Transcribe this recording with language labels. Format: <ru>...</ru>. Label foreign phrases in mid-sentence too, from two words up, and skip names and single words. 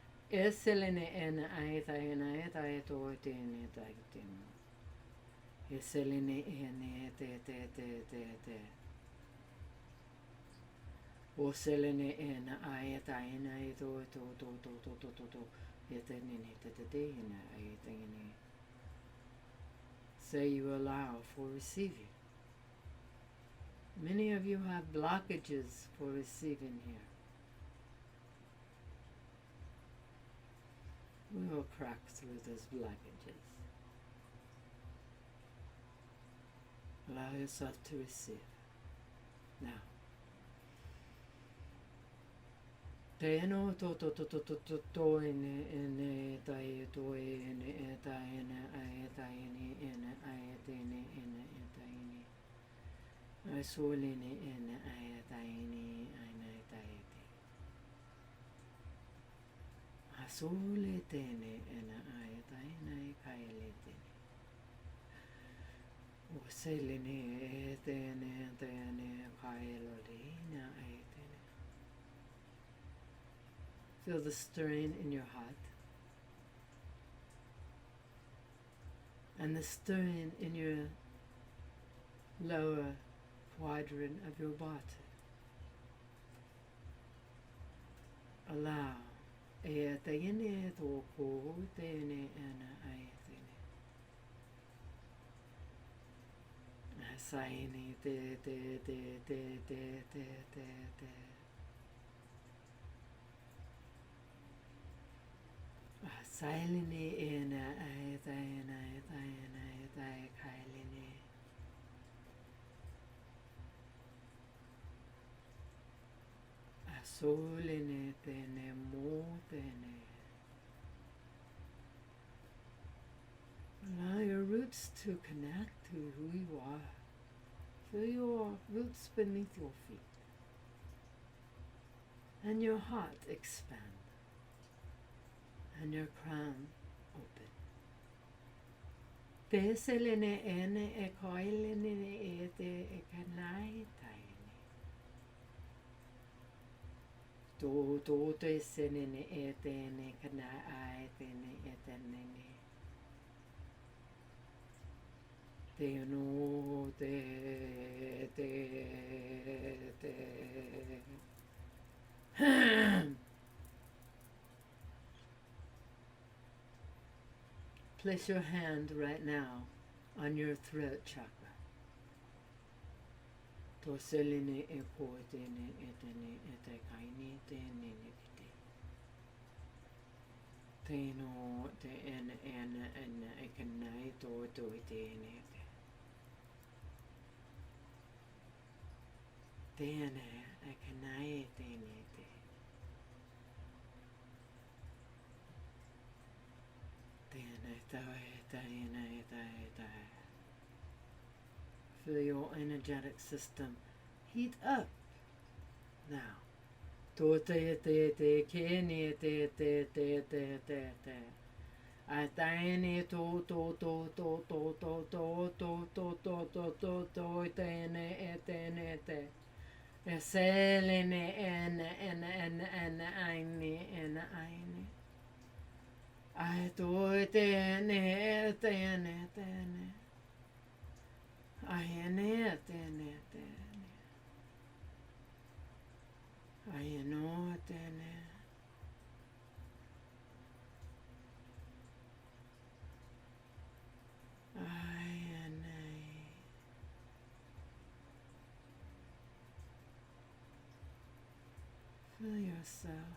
<en>Eselene ena aeta ena eta eto tene taitemo. Eselene ene te. Oselene ena aeta ena eto to. Etenene te ena aeta ene. So you allow for receiving. Many of you have blockages for receiving here. We will crack through those blockages. Allow yourself to receive. Now. Te no to ene tai to ene eta ene aeta ene aeta ene eta ene. Asolene ene aeta ene aeta ete. Asole tene ene aeta ene kaele tene. Oselene tene kaelo lena aeta. Feel the stirring in your heart and the stirring in your lower quadrant of your body. Allow etene to ko tene ana aetene. Asaini te. Silene ena aeta kailene. Asolene tene mo tene. Allow your roots to connect to who you are. Feel your roots beneath your feet. And your heart expand. And your crown open. Te selene ene koilene ete kanai taine. To te senene etene kanai etene etenene. Te no te. Place your hand right now on your throat chakra. To seline e ko etene ete kaini tene nekite. Te no te ena e kanai to etene ete. Tene e kanai etene ete. Feel your energetic system heat up now. To te kene te. Ataine to tene etene te. Eselene en aine. I do it tene. I ene tene. I know tene. I feel yourself.</en>